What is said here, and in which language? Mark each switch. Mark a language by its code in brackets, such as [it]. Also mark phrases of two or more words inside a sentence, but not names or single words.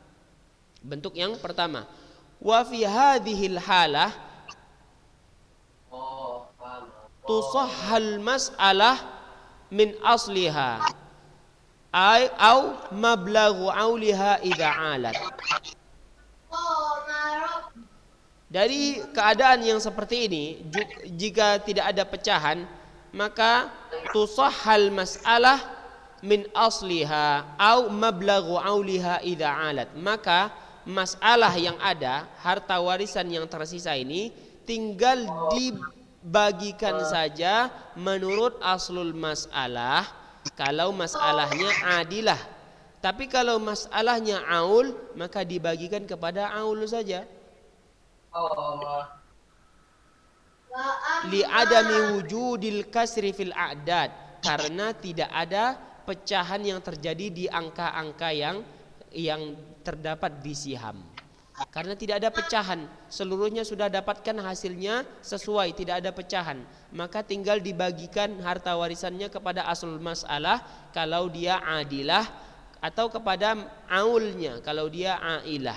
[ar] وفي هذه الحالة تصحح المسألة من أصلها أو مبلغ عولها إذا عالت. [id] Dari keadaan yang seperti ini, jika tidak ada pecahan, maka [ar] تصحح المسألة من أصلها أو مبلغ عولها إذا عالت, [id] maka masalah yang ada, harta warisan yang tersisa ini tinggal dibagikan saja menurut [ar] أصل المسألة [id] kalau masalahnya adilah. Tapi kalau masalahnya aul, maka dibagikan kepada aul saja. [ar] لعدم وجود الكسر في الأعداد, [id] karena tidak ada pecahan yang terjadi di angka-angka yang terdapat di siham. Karena tidak ada pecahan, seluruhnya sudah dapatkan hasilnya sesuai, tidak ada pecahan, maka tinggal dibagikan harta warisannya kepada [ar] أصل المسألة [id] kalau dia adilah, atau kepada aulnya kalau dia ailah.